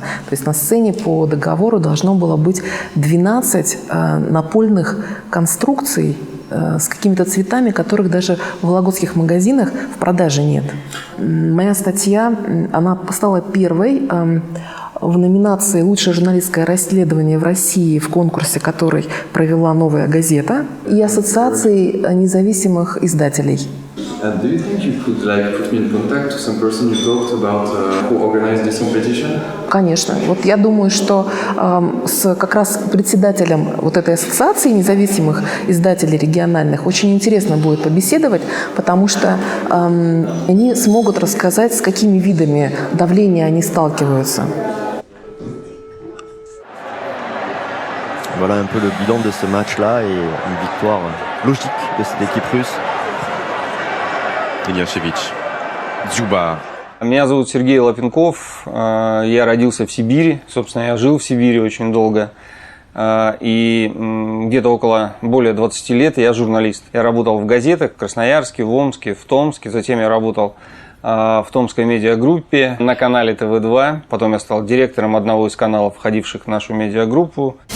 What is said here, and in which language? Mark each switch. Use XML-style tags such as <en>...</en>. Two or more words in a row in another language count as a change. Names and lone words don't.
<ru>То есть на сцене по договору должно было быть 12 напольных конструкций с какими-то цветами, которых даже в вологодских магазинах в продаже нет. Моя статья, она стала первой в номинации «Лучшее журналистское расследование в России» в конкурсе, который провела «Новая газета» и Ассоциации независимых издателей.</ru> <en>And do you think you could put me in contact to some person you talked about who organized this competition?</en> <ru>Конечно. Вот я думаю, что как раз председателем вот этой ассоциации независимых издателей региональных очень интересно будет побеседовать, потому что они смогут рассказать, с какими видами давления они сталкиваются.</ru> <fr>Voilà un peu le bilan de ce match-là et une victoire logique de cette équipe russe.</fr> <ru>Ильяшевич, Дзюба. Меня зовут Сергей Лапенков, я родился в Сибири, собственно, я жил в Сибири очень долго, и где-то более 20 лет я журналист. Я работал в газетах в Красноярске, в Омске, в Томске, затем я работал в Томской медиагруппе на канале ТВ2, потом я стал директором одного из каналов, входивших в нашу медиагруппу.</ru>